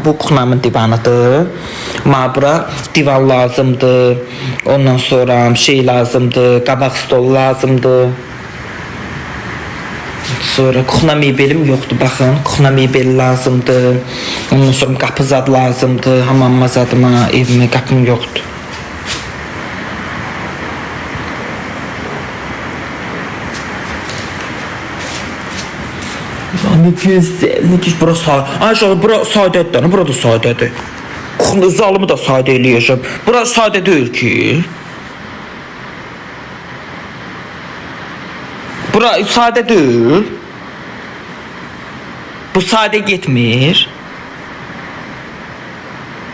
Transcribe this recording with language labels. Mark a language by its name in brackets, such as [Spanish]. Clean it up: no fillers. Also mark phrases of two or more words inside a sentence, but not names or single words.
[Azerbaijani] Bu kuxnamın divanıdır. Bura divan lazımdır. Ondan sonra şey lazımdır. Qabaq stol lazımdır. Sonra kuxna mebelim yoxdur. Baxın, kuxna mebel lazımdır. Ondan sonra qapı zad lazımdır. Hamamma zadıma, evimə qapım yoxdur. [Turkish] Ne güzel, ne güzel. Burası sade. [Azerbaijani] Aşağı, burası sadədir. Burada sadədir. Zalımı da sadə eləyəcəm. Burası sadə deyil ki. Burası sadə deyil. Bu sadə getmir.